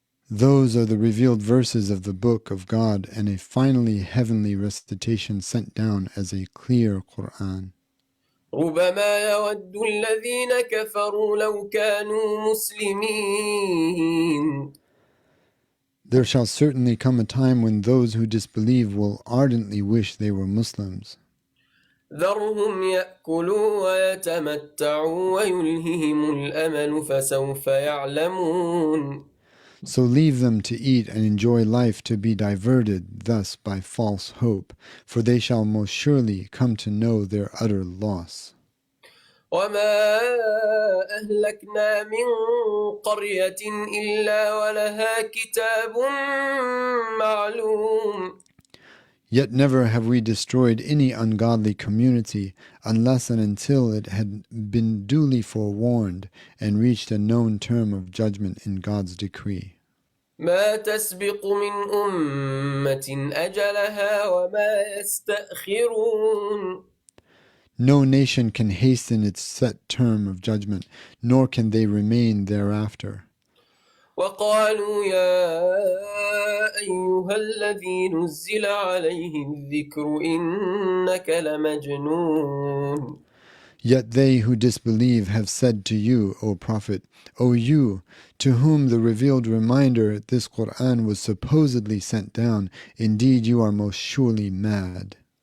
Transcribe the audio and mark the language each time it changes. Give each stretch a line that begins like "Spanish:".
English: Those are the revealed verses of the Book of God and a finally heavenly recitation sent down as a clear Quran.
Arabic: ربما يود الذين كفروا لو كانوا مسلمين.
English: There shall certainly come a time when those who disbelieve will ardently wish they were Muslims.
Arabic: ذرهم يأكلوا ويتمتعوا ويلههم الأمل فسوف يعلمون.
English: So leave them to eat and enjoy life to be diverted thus by false hope, for they shall most surely come to know their utter loss.
Arabic: وما أهلكنا من قرية إلا ولها كتاب معلوم.
English: Yet never have we destroyed any ungodly community unless and until it had been duly forewarned and reached a known term of judgment in God's decree.
Arabic: ما تسبق من أمة أجلها وما يستأخرون.
English: No nation can hasten its set term of judgment, nor can they remain thereafter.
Arabic: وقالوا يا أيها الذي نزل عليه الذكر إنك لمجنون.
English: Yet they who disbelieve have said to you, O Prophet, O you, to whom the revealed reminder, this Qur'an, was supposedly sent down, indeed you are most surely mad.